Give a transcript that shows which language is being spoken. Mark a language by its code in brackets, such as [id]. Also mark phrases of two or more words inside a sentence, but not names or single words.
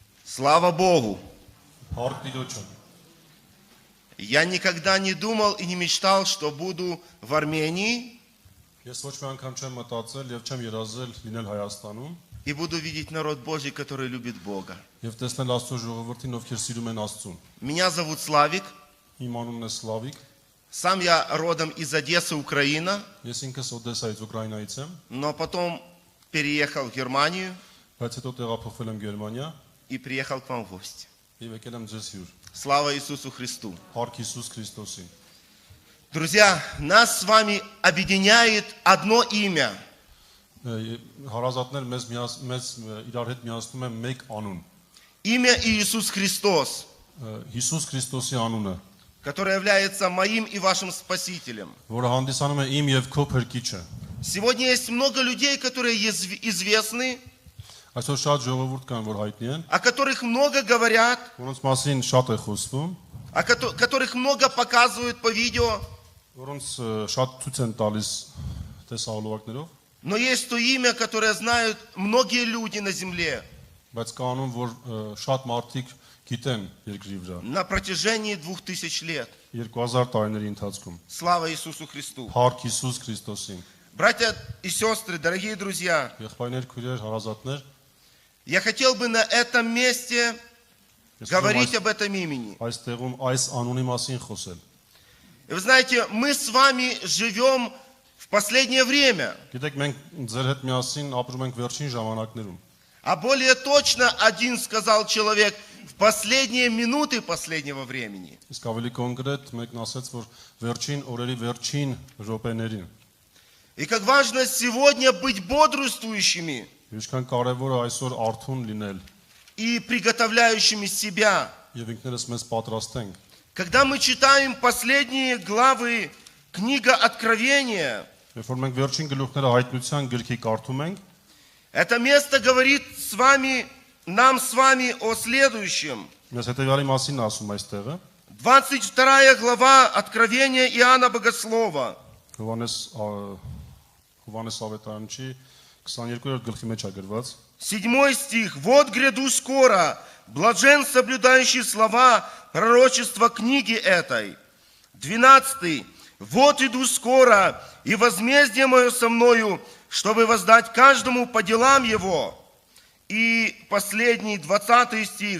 [ru] Слава Богу! [hy] Փառք Տիրոջը։ [ru] Я никогда не думал и не мечтал, что буду в Армении [hy] Ես ոչ մի անգամ չեմ մտածել եւ չեմ երազել լինել Հայաստանում [ru] и буду видеть народ Божий, который любит Бога. [hy] եւ տեսնել Աստծո ժողովրդին, ովքեր սիրում են Աստծուն։ [ru] Меня зовут Славик. [hy] Իմ անունն է Սլավիկ, [ru] Сам я родом из Одессы, Украина, [hy] ես ինքս Օդեսայից Ուկրաինայից եմ, [ru] но потом переехал в Германию [hy] բայց հետո տեղափոխվել եմ Գերմանիա [ru] и приехал к вам в гости. [hy] եւ եկել եմ ձեզ հյուր։ [ru] Слава Иисусу Христу! [hy] Փառք Հիսուս Քրիստոսին։ [ru] Друзья, нас с вами объединяет одно имя. [hy] Հարազատներ մեզ իրար հետ միացնում են մեկ անուն։ [ru] Имя Иисус Христос, [hy] Հիսուս Քրիստոսի անունը, [ru] который является моим и вашим Спасителем. [hy] որը հանդիսանում է իմ եւ քո փրկիչը։ [ru] Сегодня есть много людей, которые известны, [hy] Այսօր շատ ժողովուրդ կան, որ հայտնի են, [ru] о которых много говорят, [hy] որոնց մասին շատ է խոսվում, [ru] которых много показывают по видео. [hy] որոնց շատ ցույց են տալիս տեսահոլովակներով, [ru] Но есть то имя, которое знают многие люди на земле [hy] բայց կա անուն, որ շատ մարդիկ գիտեն երկրի վրա [ru] на протяжении 2000 лет. [hy] 2000 տարիների ընթացքում։ [ru] Слава Иисусу Христу! [hy] Փառք Հիսուս Քրիստոսին։ [ru] Братья и сестры, дорогие друзья, [hy] Եղբայրներ, քույրեր, հարազատներ, [ru] я хотел бы на этом месте [hy] ես [ru] говорить об этом имени. [hy] այս տեղում այս անունի մասին խոսել։ [ru] И вы знаете, мы с вами живем в последнее время, [hy] Գիտեք, մենք ձեր հետ միասին ապրում ենք վերջին ժամանակներում։ [ru] а более точно один сказал человек в последние минуты последнего времени. [hy] Իսկ ավելի կոնկրետ մեկն ասաց, որ վերջին օրերի վերջին րոպեներին։ [ru] И как важно сегодня быть бодрствующими [hy] Ինչքան կարևոր է այսօր արթուն լինել [ru] и приготовляющими себя. [hy] եւ ինքներս մեզ պատրաստենք։ [ru] Когда мы читаем последние главы книга Откровения, [hy] Երբ որ մենք վերջին գլուխները հայտնության գրքի կարդում ենք, [ru] это место говорит нам с вами о следующем. [hy] Մեզ հետևյալի մասին ասում այս տեղը, [ru] 22 глава Откровения Иоанна Богослова. [hy] Հովհաննես Ավետարանչի 22-րդ գլխի մեջ է գրված. [ru] 7 стих. «Вот гряду скоро, блажен соблюдающий слова пророчества книги этой». 12. «Вот иду скоро, и возмездие мое со мною, чтобы воздать каждому по делам его». И последний, 20 стих.